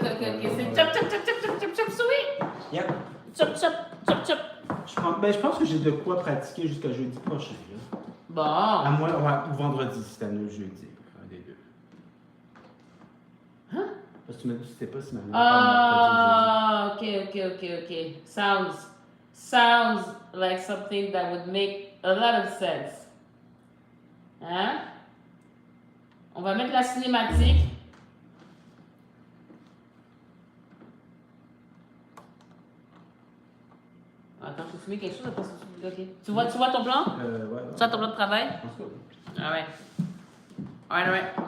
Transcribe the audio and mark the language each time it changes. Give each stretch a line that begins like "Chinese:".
French: Ok. C'est chop, chop, chop, chop, chop, chop, chop, souris!
English: Yep.
French: Chop, chop, chop, chop. Je pense que j'ai de quoi pratiquer jusqu'à jeudi prochain. Là. Bon. À moi, ouais, ou vendredi, si t'as le jeudi. Un des deux. Hein? Parce que tu m'as dit que c'était pas si mal. Ah, ok.
English: Sounds like something that would make a lot of sense.
French: Hein? On va mettre la cinématique. Attends, je vais filmer quelque chose après ça. Ok. Tu vois ton plan? Ouais. Tu vois ton plan de travail? Alright.